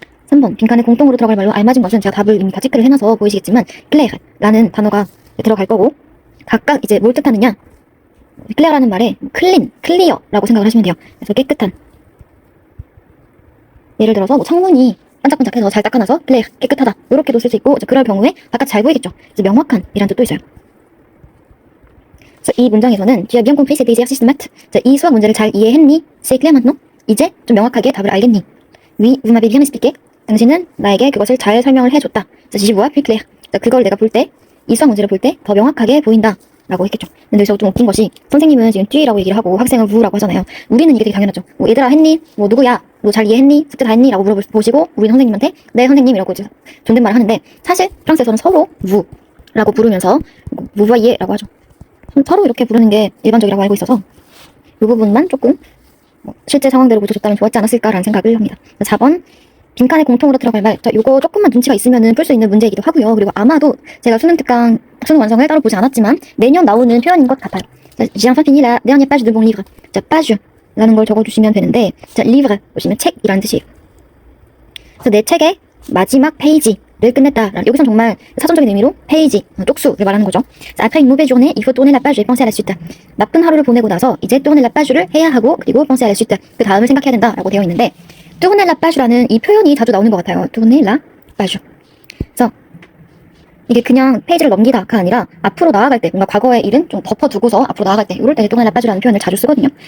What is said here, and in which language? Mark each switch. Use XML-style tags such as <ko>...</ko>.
<ko>3번 빈칸에 공통으로 들어갈 말로 알맞은 것은, 제가 답을 이미 다 체크를 해놔서 보이시겠지만 클레르라는 단어가 들어갈 거고, 각각 이제 뭘 뜻하느냐, 클레어라는 말에 클린, 클리어라고 생각을 하시면 돼요. 그래서 깨끗한, 예를 들어서 창문이 반짝반짝해서 잘 닦아놔서 클레어, 깨끗하다 이렇게도 쓸 수 있고, 그럴 경우에 바깥 잘 보이겠죠. 그래서 명확한 이란 뜻도 있어요. 그래서 이 문장에서는</ko> <fr>Tu as bien compris cet exercice de maths.</fr> <ko>이 수학 문제를 잘 이해했니?</ko> <fr>C'est clair maintenant?</fr> <ko>이제 좀 명확하게 답을 알겠니?</ko> <fr>Oui, vous m'avez bien expliqué.</fr> <ko>당신은 나에게 그것을 잘 설명을 해줬다.</ko> <fr>j'y vois plus clair.</fr> <ko>그걸 내가 볼 때, 이 수학 문제를 볼 때 더 명확하게 보인다 라고 했겠죠. 근데 여기서 좀 웃긴 것이, 선생님은 지금 쥐라고 얘기를 하고 학생은 우라고 하잖아요. 우리는 이게 되게 당연하죠. 얘들아 했니? 누구야? 너 잘 이해했니? 숙제 다 했니? 라고 물어보시고, 우리는 선생님한테 네 선생님 이라고 이제 존댓말을 하는데, 사실 프랑스에서는 서로 우라고 부르면서 무바이에 라고 하죠. 서로 이렇게 부르는 게 일반적이라고 알고 있어서 이 부분만 조금 실제 상황대로 고쳐줬다면 좋았지 않았을까라는 생각을 합니다. 4번 빈칸에 공통으로 들어갈 말. 요거 조금만 눈치가 있으면은 풀 수 있는 문제이기도 하고요. 그리고 아마도 제가 수능 완성을 따로 보지 않았지만 내년 나오는 표현인 것 같아요.</ko> <fr>J'ai enfin fini la dernière page de mon livre.</fr> <ko>page라는 걸 적어주시면 되는데, livre 보시면 책이라는 뜻이에요. 그래서 내 책의 마지막 페이지를 끝냈다. 여기선 정말 사전적인 의미로 페이지, 쪽수를 말하는 거죠.</ko> <fr>Après une mauvaise journée, il faut tourner la page et penser à la suite.</fr> <ko>나쁜 하루를 보내고 나서 이제</ko> <fr>tourner la page</fr> <ko>를 해야 하고, 그리고</ko> <fr>penser à la suite,</fr> <ko>그 다음을 생각해야 된다라고 되어 있는데, tourner la page라는 이 표현이 자주 나오는 것 같아요.</ko> <fr>tourner la page.</fr> <ko>그래서 이게 그냥 페이지를 넘기다가 아니라 앞으로 나아갈 때, 뭔가 과거의 일은 좀 덮어두고서 앞으로 나아갈 때, 이럴 때</ko> <fr>tourner la page</fr> <ko>라는 표현을 자주 쓰거든요.</ko>